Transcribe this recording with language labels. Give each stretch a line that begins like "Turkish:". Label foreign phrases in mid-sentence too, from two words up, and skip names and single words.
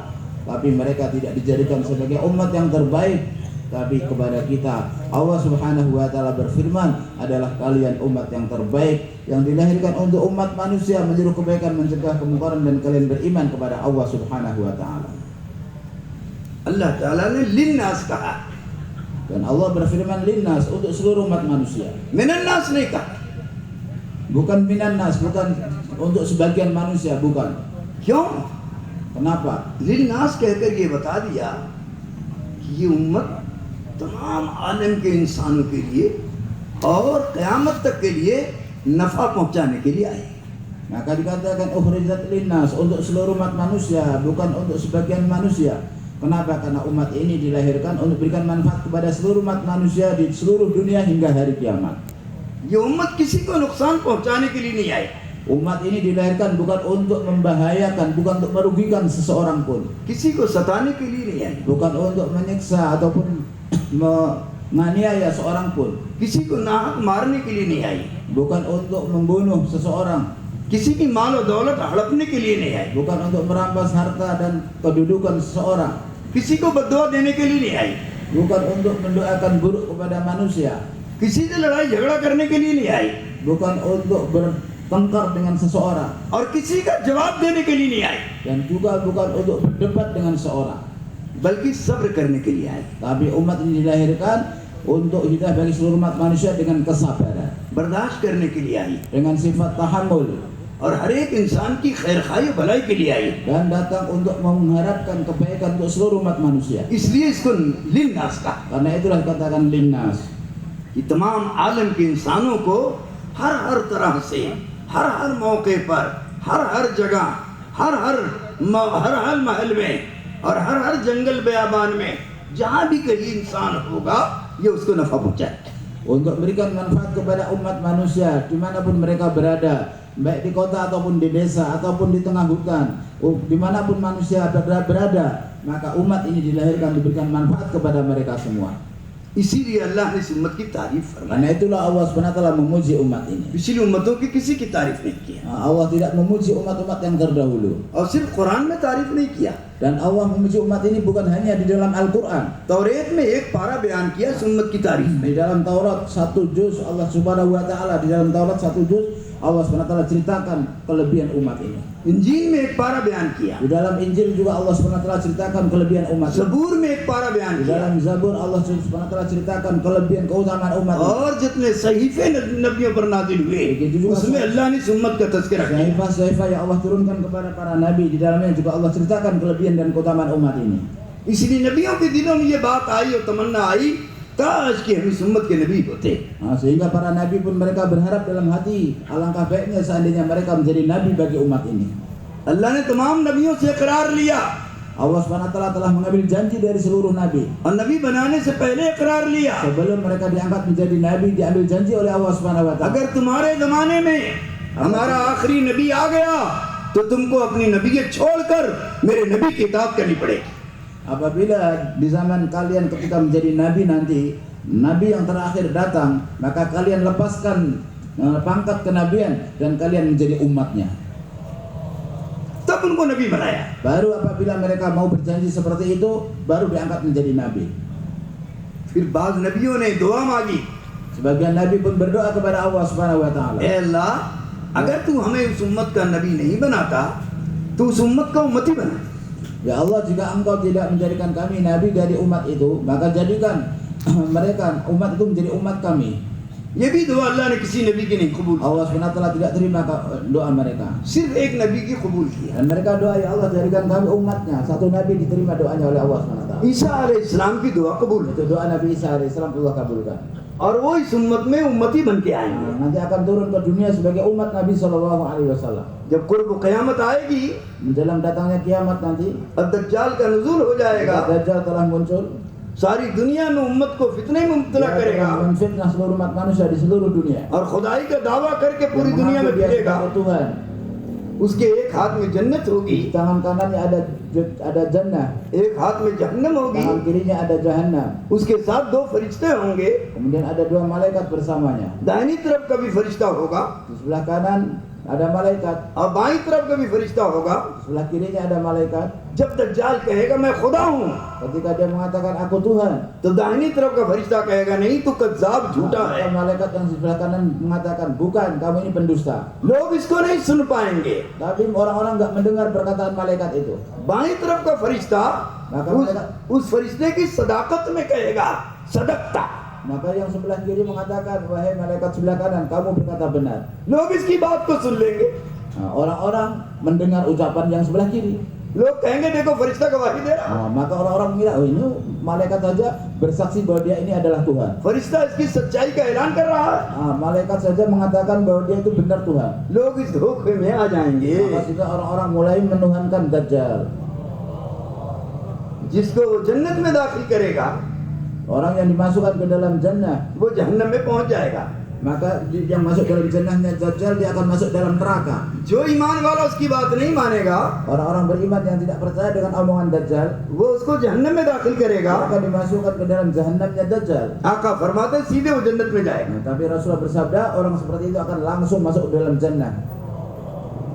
Indonesian: Tapi mereka tidak dijadikan sebagai umat yang terbaik. Tapi kepada kita Allah
Arabic: سبحانه وتعالى
Indonesian: berfirman, adalah kalian umat yang terbaik, yang dilahirkan untuk umat manusia, menyeru kebaikan, mencegah kemungkaran, dan kalian beriman kepada Allah
Arabic: سبحانه وتعالى.
Urdu: Allah Ta'ala نے للناس کہا,
Indonesian: Dan Allah berfirman linnas, untuk seluruh umat manusia.
Arabic: من الناس
Urdu: نہیں کہا.
Indonesian: Bukan
Arabic: من الناس,
Indonesian: bukan untuk sebagian manusia, bukan.
Urdu: کیوں?
Indonesian: Kenapa?
Urdu: للناس کہہ کر یہ بتا دیا کہ یہ امت تمام عالم کے انسانوں کے لیے اور قیامت تک کے لیے نفع پہنچانے کے لیے آئی.
Indonesian: Maka dikatakan
Arabic: أخرجت للناس,
Indonesian: untuk seluruh umat manusia, bukan untuk sebagian manusia. Kenapa? Karena umat ini dilahirkan untuk berikan manfaat kepada seluruh umat manusia di seluruh dunia hingga hari kiamat.
Urdu: یہ امت کسی کو نقصان پہنچانے کے لیے نہیں آئی.
Indonesian: Umat ini dilahirkan bukan untuk membahayakan, bukan untuk merugikan seseorang pun,
Urdu: کسی کو ستانے کے لیے نہیں آئی,
Indonesian: bukan untuk menyiksa ataupun menganiaya seorang pun,
Urdu: کسی کو ناحق مارنے کے لیے نہیں آئی,
Indonesian: bukan untuk membunuh seseorang,
Urdu: کسی کی مال اور دولت ہڑپنے کے لیے نہیں آئی,
Indonesian: bukan untuk merampas harta dan kedudukan seseorang,
Urdu: کسی کو بددعا دینے کے لیے نہیں آئی,
Indonesian: bukan untuk mendoakan buruk kepada manusia,
Urdu: کسی سے لڑائی جھگڑا کرنے کے لیے نہیں آئی,
Indonesian: bukan untuk bertengkar dengan seseorang,
Urdu: اور کسی کا جواب دینے کے لیے نہیں آئی,
Indonesian: dan juga bukan untuk berdebat dengan seorang.
Urdu: بلکہ صبر کرنے کے لیے آئی,
Indonesian: Tapi umat ini dilahirkan untuk hidayah bagi seluruh umat manusia dengan kesabaran,
Urdu: برداشت کرنے کے لیے آئی,
Indonesian: dengan sifat tahammul,
Urdu: اور ہر ایک انسان کی خیر خواہی بھلائی کے لیے آئی.
Indonesian: dan datang untuk mengharapkan kebaikan untuk seluruh umat manusia.
Urdu: اس لیے اس کو للناس کہا
Indonesian: Karena itulah dikatakan linnas,
Urdu: کہ تمام عالم کے انسانوں کو ہر طرح سے ہر موقع پر ہر جگہ ہر محل میں اور ہر جنگل بیابان میں جہاں بھی کہیں انسان ہوگا یہ اس کو نفع پہنچائے.
Indonesian: untuk memberikan manfaat kepada umat manusia dimanapun mereka berada, baik di kota ataupun di desa ataupun di tengah hutan, dimanapun manusia berada, maka umat ini dilahirkan diberikan manfaat kepada mereka semua.
Urdu: اسی لیے اللہ نے اس امت کی تعریف فرمائی,
Indonesian: Karena itulah Allah SWT memuji umat ini.
Urdu: پچھلی امتوں کی کسی کی تعریف نہیں کیا,
Indonesian: Allah tidak memuji umat-umat yang terdahulu,
Urdu: اور صرف قرآن میں تعریف نہیں کیا,
Indonesian: dan Allah memuji umat ini bukan hanya di dalam Al-Quran.
Urdu: توریت میں ایک پارہ بیان کیا اس امت کی تعریف میں,
Indonesian: Di dalam Taurat 1 juz Allah
Arabic: سبحانه وتعالى,
Indonesian: di dalam Taurat 1 juz Allah SWT ceritakan kelebihan umat ini.
Urdu: انجیل میں ایک پارہ بیان کیا,
Indonesian: Di dalam Injil juga Allah SWT ceritakan kelebihan umat ini.
Urdu: زبور میں ایک پارہ بیان
Indonesian: Di
Urdu: किया,
Indonesian: dalam Zabur Allah SWT ceritakan kelebihan keutamaan umat ini.
Urdu: اور جتنے صحیفے نبیوں پر نازل ہوئے اس میں اللہ نے اس امت کا تذکرہ کیا.
Indonesian: Sahifah-sahifah yang Allah turunkan kepada para nabi, di dalamnya juga Allah ceritakan kelebihan dan keutamaan umat ini.
Urdu: اس لیے نبیوں کے دلوں میں یہ بات آئی اور تمنا آئی، کاش کہ ہم اس امت کے نبی ہوتے.
Indonesian: Sehingga para nabi pun mereka berharap dalam hati, alangkah baiknya seandainya mereka menjadi nabi bagi umat ini.
Urdu: اللہ نے تمام نبیوں سے اقرار لیا
Indonesian: Allah SWT telah mengambil janji dari seluruh nabi.
Urdu: اور نبی بنانے سے پہلے اقرار لیا,
Indonesian: Sebelum mereka diangkat menjadi nabi, diambil janji oleh Allah SWT.
Urdu: اگر تمہارے زمانے میں ہمارا آخری نبی آ گیا تو تم کو اپنی نبوت چھوڑ کر میرے نبی کی اطاعت کرنی پڑے گی.
Indonesian: Apabila di zaman kalian ketika menjadi nabi nanti, nabi yang terakhir datang, maka kalian lepaskan pangkat kenabian dan kalian menjadi umatnya.
Urdu: تب ان کو نبی بنایا.
Indonesian: Baru apabila mereka mau berjanji seperti itu, baru diangkat menjadi nabi.
Urdu: پھر بعض نبیوں نے دعا مانگی,
Indonesian: Sebagian nabi pun berdoa kepada Allah
Arabic: سبحانه وتعالى.
Urdu: اے اللہ، اگر تو ہمیں اس امت کا نبی نہیں بناتا تو اس امت کا امتی بنا.
Indonesian: Ya Allah, jika engkau tidak menjadikan kami nabi dari umat itu, maka jadikan mereka umat itu menjadi umat kami.
Urdu: یہ بھی دعا اللہ نے کسی نبی کی نہیں قبول,
Indonesian: Allah SWT tidak terima doa mereka.
Urdu: صرف ایک نبی کی قبول کیا.
Indonesian: Dan mereka doa, ya Allah jadikan kami umatnya. Satu nabi diterima doanya oleh Allah SWT.
Urdu: عیسیٰ علیہ السلام کی دعا قبول
Indonesian: Itu doa Nabi Isa alaihissalam Allah kabulkan.
Urdu: اور وہ اس امت میں امتی بن کے آئیں گے.
Indonesian: Nanti akan turun ke dunia sebagai umat Nabi SAW.
Urdu: جب قرب قیامت آئے گی
Indonesian: Menjelang datangnya kiamat nanti,
Urdu: اور دجال کا نزول ہو جائے گا,
Indonesian: Dajjal telah muncul.
Urdu: ساری دنیا میں امت کو فتنے میں مبتلا
Indonesian: Dia
Urdu: करेगा
Indonesian: akan menfitnah seluruh umat manusia di seluruh dunia.
Urdu: اور خدائی کا دعویٰ کر کے پوری
Indonesian: Yang
Urdu: دنیا میں
Indonesian: mengaku dia
Urdu: फिरेगा।
Indonesian: sebagai Tuhan.
Urdu: اس کے ایک ہاتھ میں جنت ہوگی,
Indonesian: Di tangan kanannya ada jannah,
Urdu: ایک ہاتھ میں جہنم ہوگی,
Indonesian: tangan kirinya ada jahannam.
Urdu: اس کے ساتھ دو فرشتے ہوں گے,
Indonesian: Kemudian ada dua malaikat bersamanya.
Urdu: داہنی طرف کا بھی فرشتہ ہوگا
Indonesian: Di sebelah kanan ada malaikat,
Urdu: اور بائیں طرف کا بھی فرشتہ ہوگا.
Indonesian: di sebelah kirinya ada malaikat.
Urdu: جب دجال کہے گا میں خدا ہوں
Indonesian: Ketika dia mengatakan aku Tuhan,
Urdu: تو داہنی طرف کا فرشتہ کہے گا نہیں تو کذاب جھوٹا ہے.
Indonesian: maka malaikat yang di sebelah kanan mengatakan bukan, kamu ini pendusta.
Urdu: لوگ اس کو نہیں سن پائیں گے.
Indonesian: Tapi orang-orang nggak mendengar perkataan malaikat itu.
Urdu: بائیں طرف کا فرشتہ
Indonesian: Maka
Urdu: اس فرشتے کی صداقت میں کہے گا صدقت.
Indonesian: Maka yang sebelah kiri mengatakan, wahai malaikat sebelah kanan, kamu berkata benar.
Urdu: لوگ اس کی بات کو سن لیں گے.
Indonesian: Orang-orang mendengar ucapan yang sebelah kiri.
Urdu: لوگ کہیں گے دیکھو فرشتہ گواہی دے رہا,
Indonesian: Maka orang-orang mengira, oh ini malaikat saja bersaksi bahwa dia ini adalah Tuhan.
Urdu: فرشتہ اس کی سچائی کا اعلان کر رہا ہے.
Indonesian: Malaikat saja mengatakan bahwa dia itu benar Tuhan.
Urdu: لوگ اس دھوکے میں آ جائیں گے.
Indonesian: Maka juga orang-orang mulai menuhankan Dajjal.
Urdu: جس کو وہ جنت میں داخل کرے گا
Indonesian: Orang yang dimasukkan ke dalam jannah,
Urdu: وہ جہنم میں پہنچ جائے گا.
Indonesian: maka yang masuk dalam jannahnya Dajjal, dia akan masuk dalam neraka.
Urdu: جو ایمان والا اس کی بات نہیں مانے گا
Indonesian: Orang-orang beriman yang tidak percaya dengan omongan Dajjal,
Urdu: وہ اس کو جہنم میں داخل کرے گا.
Indonesian: akan dimasukkan ke dalam jahannamnya Dajjal.
Urdu: آقا فرماتے سیدھے وہ جنت میں جائے گا.
Indonesian: Tapi Rasulullah bersabda, orang seperti itu akan langsung masuk ke dalam jannah.